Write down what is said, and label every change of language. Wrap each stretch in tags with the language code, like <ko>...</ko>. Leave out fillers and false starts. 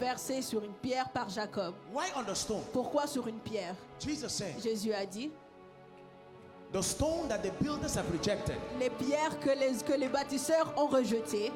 <fr>Versé sur une pierre par Jacob.</fr> <en>Why on the stone?</en> <fr>Pourquoi sur une pierre?</fr> <en>Jesus said,</en> <fr>Jésus a dit,</fr> <en>The stone that the builders have rejected</en> <fr>les pierres que les bâtisseurs ont rejetées</fr>